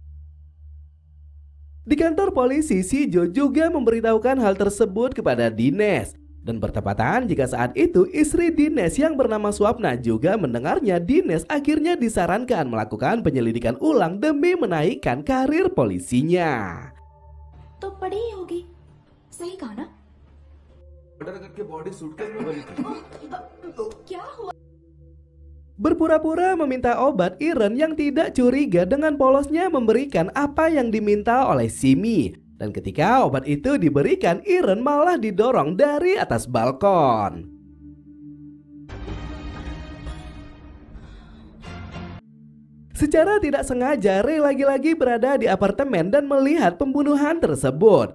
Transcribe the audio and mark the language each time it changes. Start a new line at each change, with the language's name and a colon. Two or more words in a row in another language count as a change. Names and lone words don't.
Indonesian: Di kantor polisi, Shijo juga memberitahukan hal tersebut kepada Dinesh. Dan bertepatan jika saat itu istri Dinesh yang bernama Swapna juga mendengarnya, Dinesh akhirnya disarankan melakukan penyelidikan ulang demi menaikkan karir polisinya.
Hindi: तो पड़ी ही होगी, सही कहा ना? मर्डर करके
English: body suitcase
Hindi: में भरी थी। क्या हुआ?
Indonesian: Berpura-pura meminta obat, Iren yang tidak curiga dengan polosnya memberikan apa yang diminta oleh Simi. Dan ketika obat itu diberikan, Iren malah didorong dari atas balkon. Secara tidak sengaja, Ray lagi-lagi berada di apartemen dan melihat pembunuhan tersebut.